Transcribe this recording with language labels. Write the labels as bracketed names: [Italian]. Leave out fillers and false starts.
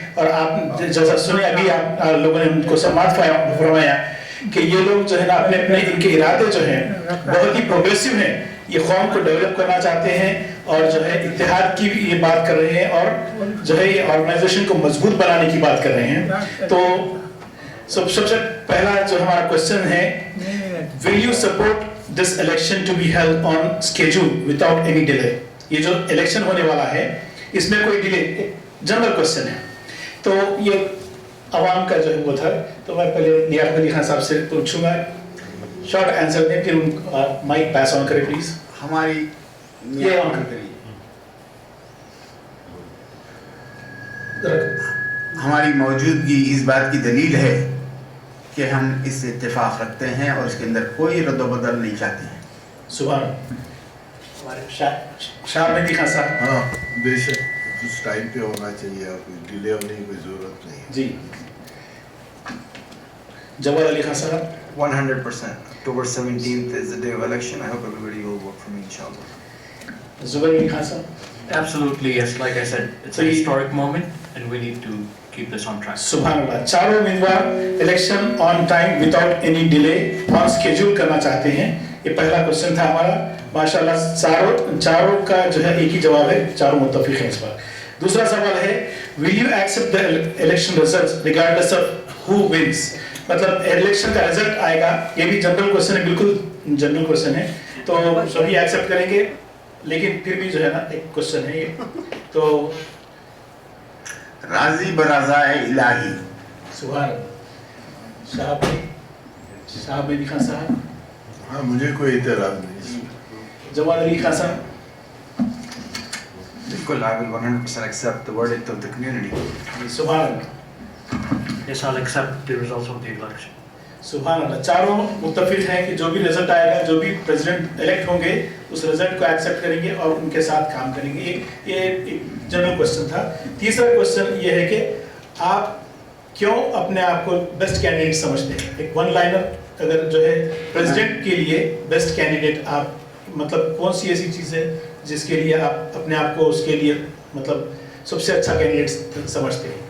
[Urdu] اور آپ جیسا سنے ابھی آپ لوگوں نے ان کو سماعت فرمایا کہ یہ لوگ جو ہے نا اپنے اپنے ان کے ارادے جو ہیں بہت ہی پروگریسو ہیں. یہ قوم کو ڈیولپ کرنا چاہتے ہیں اور جو ہے اتحاد کی بھی یہ بات کر رہے ہیں اور جو ہے یہ آرگنائزیشن کو مضبوط بنانے کی بات کر رہے ہیں. تو سب سے پہلا جو ہمارا کوشچن ہے, [English] will you support this election to be held on schedule without any delay. [Urdu] یہ جو الیکشن ہونے والا ہے اس میں کوئی ڈیلے, جنرل کوشچن ہے. تو یہ عوام کا جو ہے وہ تھا. تو میں پہلے لیاقت علی خان صاحب سے پوچھوں گا, شارٹ آنسر دیں, پھر مائک پاس آن کریں پلیز. ہماری یہ آن کریے. ہماری موجودگی اس بات کی دلیل ہے کہ ہم اس سے اتفاق رکھتے ہیں اور اس کے اندر کوئی رد و بدل نہیں چاہتے ہیں. سبحان ہمارے شاہ مہدی خان صاحب. ہاں بے شک اس ٹائم پہ ہونا چاہیے اور کوئی ڈیلے ہونے کی کوئی ضرورت نہیں. جی جواد علی خان صاحب. [English] 100%. October 17th is the day of election. I hope everybody will vote for me, inshallah. [Urdu] زبیر علی خان صاحب. [English] Absolutely, yes. Like I said, it's a historic moment and we need to keep this on track. [Urdu] سبحان اللہ. چاروں امیدوار election [English] on time without any delay on schedule [Urdu] کرنا چاہتے ہیں. یہ پہلا question تھا ہمارا. ماشاءاللہ چاروں کا جو ہے ایک ہی جواب ہے, چاروں متفق ہیں اس پر. دوسرا سوال ہے, [English] will you accept the election results regardless of who wins. [Urdu] مطلب الیکشن کا رزلٹ آئے گا, یہ بھی جنرل کوشچن ہے, بالکل جنرل کوشچن ہے. تو سبھی ایکسیپٹ کریں گے لیکن پھر بھی جو ہے نا ایک کوشچن ہے یہ. تو راضی برضائے الہی. سبحان شاہ مہدی خان صاحب. ہاں مجھے کوئی اعتراض نہیں. جواد علی خان صاحب. بالکل, [English] I will 100% accept the verdict of the community. [Urdu] سبحان اللہ. [English] Yes, I'll accept the results of the election. [Urdu] سبحان اللہ. چاروں متفق ہیں کہ جو بھی رزلٹ آئے گا, جو بھی پریزیڈنٹ الیکٹ ہوں گے, اس رزلٹ کو ایکسیپٹ کریں گے اور ان کے ساتھ کام کریں گے. یہ ایک جنرل کوشچن تھا. تیسرا کوشچن یہ ہے کہ آپ کیوں اپنے آپ کو بیسٹ کینڈیڈیٹ سمجھتے ہیں. ایک ون لائنر اگر جو ہے پریزیڈنٹ کے لیے بیسٹ کینڈیڈیٹ آپ مطلب کون سی ایسی چیز ہے جس کے لیے آپ اپنے آپ کو اس کے لیے مطلب سب سے اچھا کینڈیڈیٹ سمجھتے ہیں.